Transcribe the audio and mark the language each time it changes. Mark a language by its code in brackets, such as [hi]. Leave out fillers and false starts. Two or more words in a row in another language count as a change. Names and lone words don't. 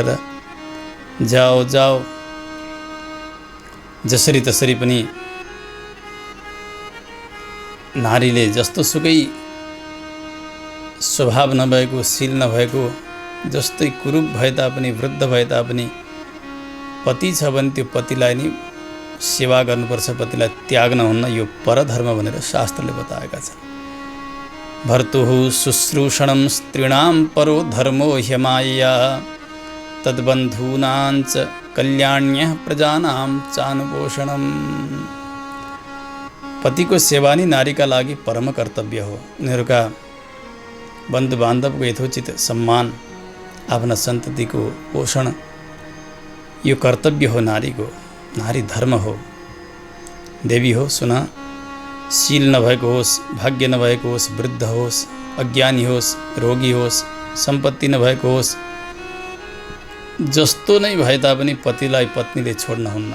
[ne] जाओ, जसरी तसरी पनि नारीले जस्तो सुकै स्वभाव नभएको, शील नभएको, जस्तै कुरूप भए तापनि, वृद्ध भए तापनि पति छ भने त्यो पतिलाई नै सेवा गर्नुपर्छ, पतिलाई त्याग्न हुन्न। यो परधर्म भनेर शास्त्रले बताएका छन्। [sa] भर्तुः शुश्रूषणं स्त्रीणां परो धर्मो ह्यमाया तद्बन्धूनाञ्च कल्याण्यः प्रजानां चानुपोषणम्। [ne] पतिको सेवा नै नारीका लागि परम कर्तव्य हो। उनीहरूका बन्धु बान्धवको यथोचित सम्मान, आफ्ना सन्ततिको पोषण यो कर्तव्य हो नारीको। नारी धर्म हो। देवी हो, सुन, शील नभएको होस्, भाग्य नभएको होस्, वृद्ध होस्, अज्ञानी होस्, रोगी होस्, सम्पत्ति नभएको होस्, जस्तो नै भए तापनि पतिलाई पत्नीले छोड्न हुन्न।